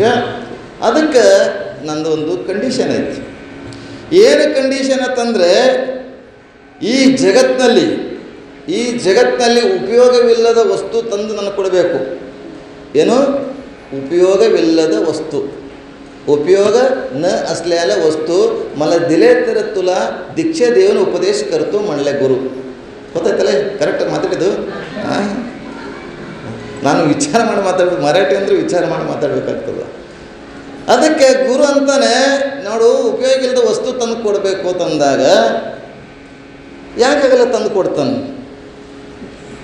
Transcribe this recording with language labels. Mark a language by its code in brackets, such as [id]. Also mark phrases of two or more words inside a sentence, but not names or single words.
[kn] ಅದಕ್ಕೆ ನಂದು ಒಂದು ಕಂಡೀಷನ್ ಐತಿ. ಏನು ಕಂಡೀಷನ್ ಅಂತಂದರೆ, ಈ ಜಗತ್ತಿನಲ್ಲಿ ಉಪಯೋಗವಿಲ್ಲದ ವಸ್ತು ತಂದು ನನಗೆ ಕೊಡಬೇಕು. ಏನು? ಉಪಯೋಗವಿಲ್ಲದ ವಸ್ತು. [mr] ಉಪಯೋಗ ನ असलेल्या वस्तू मला दिले तर तुला दीक्षे देऊन उपदेश करतो म्हणले गुरु. [kn] ಗೊತ್ತಾಯ್ತಲ್ಲ? ಕರೆಕ್ಟಾಗಿ ಮಾತಾಡಿದ್ದು. ನಾನು ವಿಚಾರ ಮಾಡಿ ಮಾತಾಡ್ಬೇಕು. ಮರಾಠಿ ಅಂದರೆ ವಿಚಾರ ಮಾಡಿ ಮಾತಾಡಬೇಕಾಗ್ತದೆ. ಅದಕ್ಕೆ ಗುರು ಅಂತಾನೆ, ನೋಡು ಉಪಯೋಗ ಇಲ್ಲದ ವಸ್ತು ತಂದು ಕೊಡಬೇಕು ತಂದಾಗ ಯಾಕಾಗಲ್ಲ ತಂದು ಕೊಡ್ತಾನೆ.